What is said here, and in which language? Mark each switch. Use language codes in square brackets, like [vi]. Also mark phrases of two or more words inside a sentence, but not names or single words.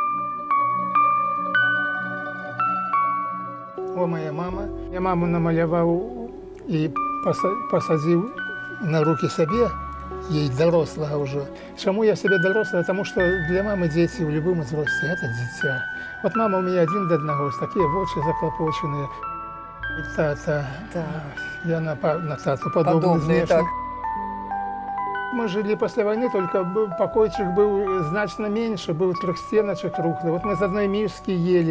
[ru] О, моя мама. [be] Я маму намаляваў і пасадзіў на руки сабе, ей дарослага ўжо. Чаму я себе дарослага? Таму што для мамы дзеці ў любым узросце это дзіця. [ru] Вот мама у меня один до одного, такие [be] вочы заклапоченыя. [ru] И тата, я на тату подобный внешне. Так. Мы жили после войны, только покойчик был значно меньше, был трехстеночек круглый. Вот мы с одной миски ели.